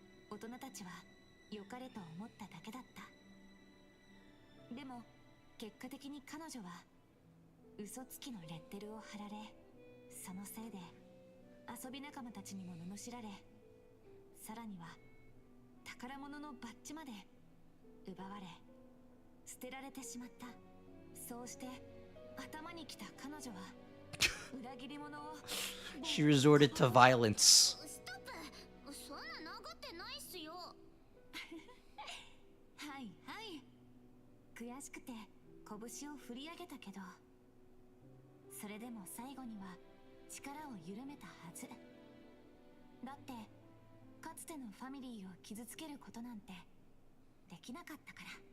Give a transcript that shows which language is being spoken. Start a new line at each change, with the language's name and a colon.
Japanese: 大人たちは良かれと思っただけだった。でも結果的に彼女は嘘つきのレッテルを貼られ、そのせいで遊び仲間たちにも罵られ、さらには宝物のバッジまで奪われ捨てられてしまった。そうして頭にきた彼女は裏切り者を
English: She resorted to violence.
Japanese: ストップ。そんな殴ってないっすよ。はいはい。悔しくて拳を振り上げたけど、それでも最後には力を緩めたはず。だってかつてのファミリーを傷つけることなんてできなかったから。